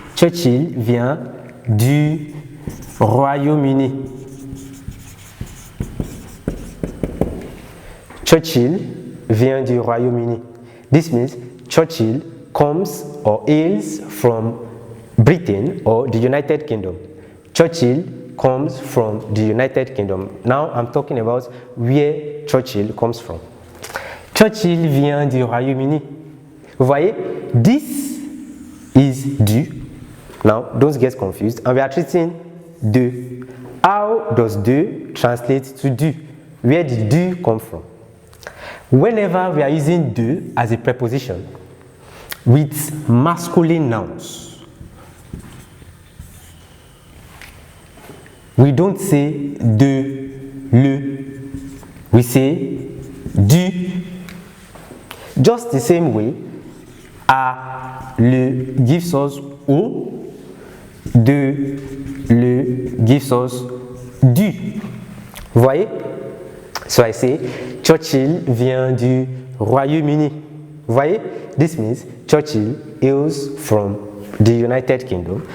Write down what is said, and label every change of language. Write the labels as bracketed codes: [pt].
[fr] Churchill vient du Royaume-Uni. Churchill vient du Royaume-Uni. [en] This means Churchill comes or hails from Britain or the United Kingdom. Churchill comes from the United Kingdom. Now I'm talking about where Churchill comes from. [fr] Churchill vient du Royaume-Uni. Vous voyez, [en] this is du. Now, don't get confused. And we are treating de. How does de translate to du? Where did du come from? Whenever we are using de as a preposition with masculine nouns, we don't say de, le. We say du. Just the same way, a, le gives us o, de, le gives us du. [fr] Vous voyez? [en] So I say, [fr] Churchill vient du Royaume-Uni. Vous voyez? [en] This means Churchill hails from the United Kingdom.